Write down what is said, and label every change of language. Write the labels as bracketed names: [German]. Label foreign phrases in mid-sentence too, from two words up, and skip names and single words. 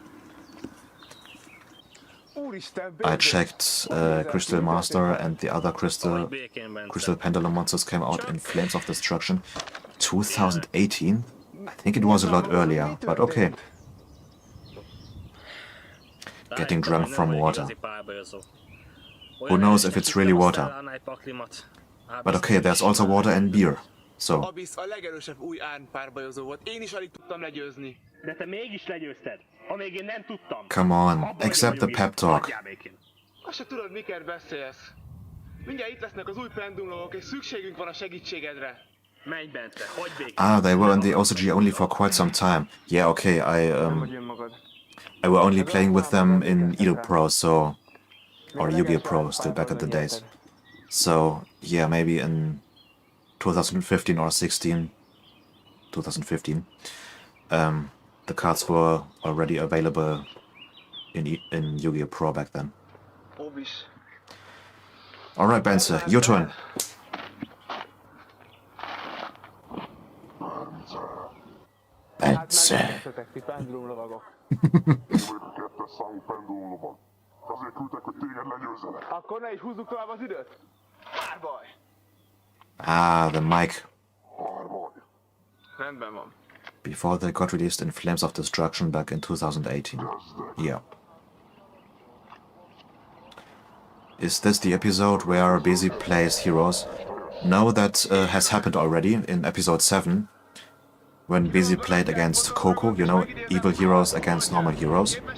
[English] I checked Crystal Master, and the other Crystal Pendulum monsters came out in Flames of Destruction 2018. I think it was a lot earlier, but okay. Getting drunk from water. Who knows if it's really water? But okay, there's also water and beer. So. [Hungarian] Abyss a legerősebb új árnypárbajozó volt. Én is alig tudtam legyőzni. De te mégis legyőzted, amíg én nem tudtam. [English] Come on, accept the pep talk. [Hungarian] Azt se tudod, miket beszélsz. Mindjárt itt lesznek az új pendulumok, és szükségünk van a segítségedre. Menj, Bence, hagyd békén. [English] Ah, they were in the OCG only for quite some time. Yeah, okay, I were only playing with them in Edo Pro, so, or Yu-Gi-Oh! Pro, still back in the days. So, yeah, maybe in 2015 or 2015, the cards were already available in Yu-Gi-Oh! Pro back then. Alright, Bence, your turn. Bence. [Hungarian] Akkor ne is húzzuk tovább az időt. Párbaj. [English] Ah, the mic. [Hungarian] Rendben van. [English] Before they got released in Flames of Destruction back in 2018. Yeah. Is this the episode where Bezi plays heroes? No, that has happened already in episode 7. When Bezi played against Coco, you know, evil heroes against normal heroes.